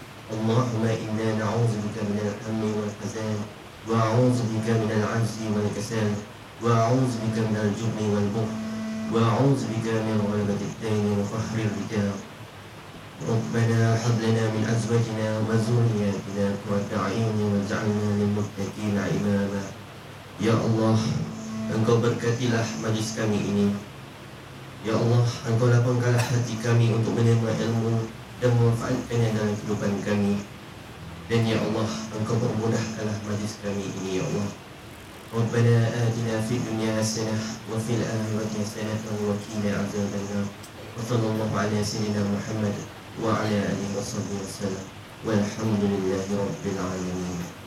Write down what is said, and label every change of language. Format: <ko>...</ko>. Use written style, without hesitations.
<ar>اللهم إنا نعوذ بك من الهم والحزن وأعوذ بك من العجز والكسل وأعوذ بك من الجبن والبخل وأعوذ بك من غلبة الدين وقهر الرجال. ربنا هب لنا من أزواجنا وذرياتنا قرة أعين واجعلنا للمتقين إماما.</ar> <ms>Ya Allah, Engkau berkatilah majlis kami ini. Ya Allah, Engkau lapangkanlah hati kami untuk menerima ilmu dan memanfaatkannya dalam kehidupan kami. Dan ya Allah, Engkau permudahkanlah majlis kami ini ya Allah.</ms> <ar>ربنا آتنا في الدنيا حسنة وفي الآخرة حسنة وقنا عذاب النار وصلى الله على سيدنا محمد وعلى آله وصحبه وسلم والحمد لله رب العالمين.</ar>